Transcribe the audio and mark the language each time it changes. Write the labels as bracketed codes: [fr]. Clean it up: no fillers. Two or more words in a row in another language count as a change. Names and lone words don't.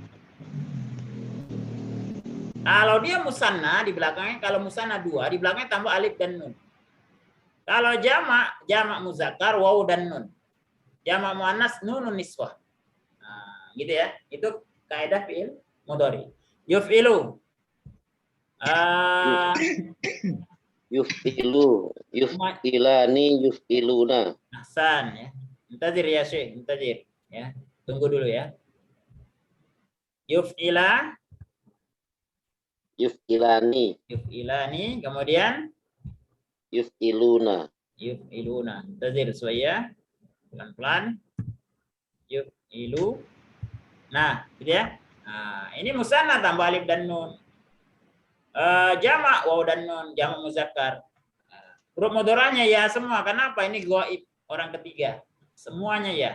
[id] Kalau dia musanna di belakangnya, kalau musanna 2 di belakangnya tambah alif dan nun. Kalau jamak muzakkar waw dan nun. Jamak muannas [ar] نون النسوة. [id] Nah, gitu ya. Itu kaidah [ar] فعل مضارع. يفعل. يفعل. يفعلان يفعلون. أحسن يا. منتظر يا شيخ، منتظر يا. [id] Tunggu dulu ya. Yuf'ila, [ar] يفعلان. يفعلان, kemudian يفعلون. يفعلون. منتظر suaya. [id] Pelan-pelan. Yuf'ilu. Nah, gitu ya. Nah, ini musanna tambah alif dan nun. Jamak waw dan nun, jamak muzakkar. Huruf mudhari'nya ya semua. Kenapa? Ini ghaib, orang ketiga. Semuanya ya.